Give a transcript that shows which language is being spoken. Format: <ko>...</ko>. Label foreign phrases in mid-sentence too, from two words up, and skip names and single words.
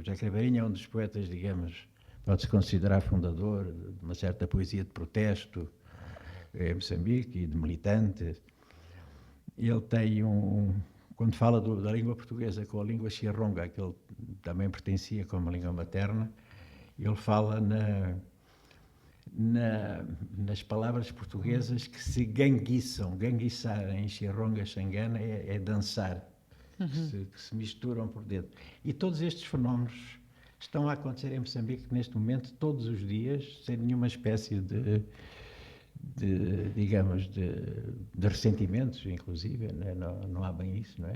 <pt>Já Craveirinha é um dos poetas, digamos, pode-se considerar fundador de uma certa poesia de protesto em Moçambique e de militante. Ele tem quando fala da língua portuguesa com a língua xirronga, que ele também pertencia como língua materna, ele fala nas palavras portuguesas que se ganguiçam. Ganguiçar em xirronga xangana é dançar, que se misturam por dentro. E todos estes fenómenos estão a acontecer em Moçambique neste momento, todos os dias, sem nenhuma espécie digamos, de ressentimentos, inclusive, né? Não há bem isso, não é?</pt>